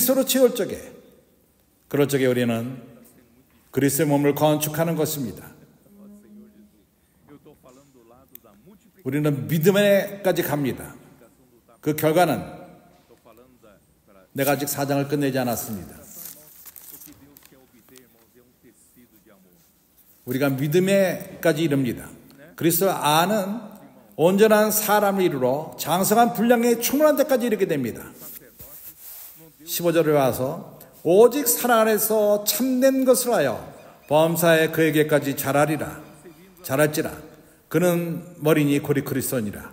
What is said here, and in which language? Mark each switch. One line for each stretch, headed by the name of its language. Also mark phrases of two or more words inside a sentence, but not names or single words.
Korean: 그리스도로 채울 적에 그럴 적에 우리는 그리스도의 몸을 건축하는 것입니다.
Portuguese: Eu estou falando do lado da multiplicação.
Korean: 우리는 믿음에까지 갑니다. 그 결과는
Portuguese: Estou falando para
Korean: 내가 아직 4장을 끝내지 않았습니다.
Portuguese: o que Deus quer obter, irmãos, é um tecido de amor.
Korean: 우리가 믿음에까지 이릅니다. 그리스도 안은 온전한 사람을 이루러 장성한 분량에 충분한 데까지 이르게 됩니다. 15절에 와서 오직 사랑 안에서 참된 것을 하여 범사에 그에게까지 자랄지라 그는 머리니 고리 그리스도니라.